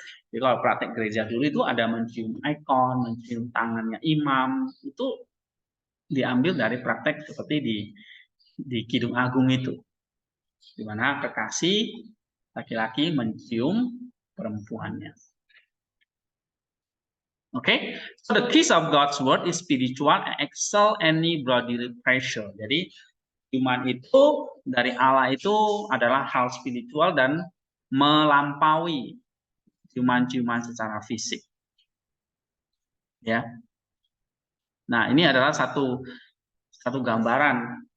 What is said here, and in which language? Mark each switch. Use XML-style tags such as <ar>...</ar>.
<id>Jadi kalau praktek gereja dulu itu ada mencium ikon, mencium tangannya imam, itu diambil dari praktek seperti di Kidung Agung itu, di mana kekasih laki-laki mencium perempuannya.</id> <en>Okay, so the kiss of God's word is spiritual and excel any bodily pressure.</en> <id>Jadi ciuman itu dari Allah itu adalah hal spiritual dan melampaui ciuman-ciuman secara fisik. Ya. Nah, ini adalah satu gambaran.</id>